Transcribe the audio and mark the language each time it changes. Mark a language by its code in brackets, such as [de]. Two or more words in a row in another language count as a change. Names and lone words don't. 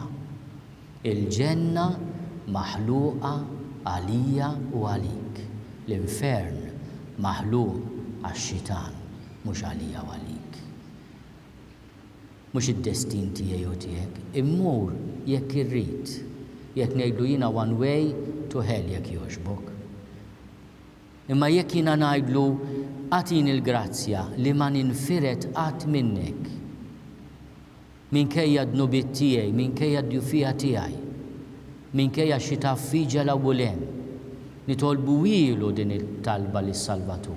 [mt] Il-ġenna maħluqa għalija u għalik. L-infern maħluq għax-xitan mhux għalija u għalik. Mhux id-destin tiegħi u tiegħek, immur jekk irrid, jekk ngħidlu jiena [en] one way to hell [mt] jekk jogħġbok. Imma jekk jiena ngħidlu għatin il-grazzja li ma ninfiret qatt minnek, minkejja d-nubiet tiegħi, minkejja d-djufija tiegħi, minkejja xi taffiġa l-ewwel hemm, nitolbu ilu din it-talba lis-Salvatur.